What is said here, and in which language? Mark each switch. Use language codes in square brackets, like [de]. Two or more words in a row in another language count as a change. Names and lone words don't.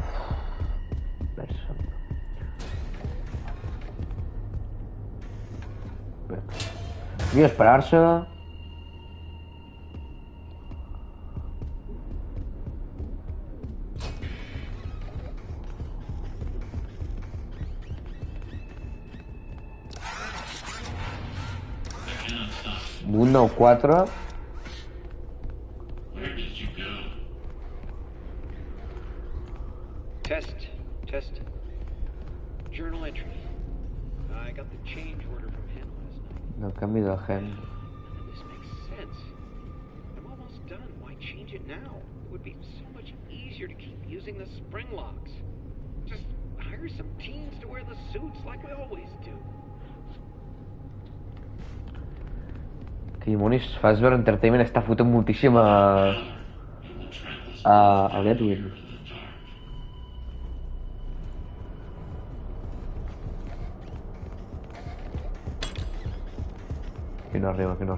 [ca] Vull esperar-se. [en] I cannot stop it. 194. Where did you go? Test. Journal entry. I got the change order from Hen last night. [ca] El canvi de gen. [en] None of this makes sense. I'm almost done. Why change it now? It would be so much easier to keep using the spring locks. Just hire some teens to wear the suits like we always do. [ca] Que dimonis, Fazbear Entertainment està fotent moltíssim a Edwin. Que no arriba.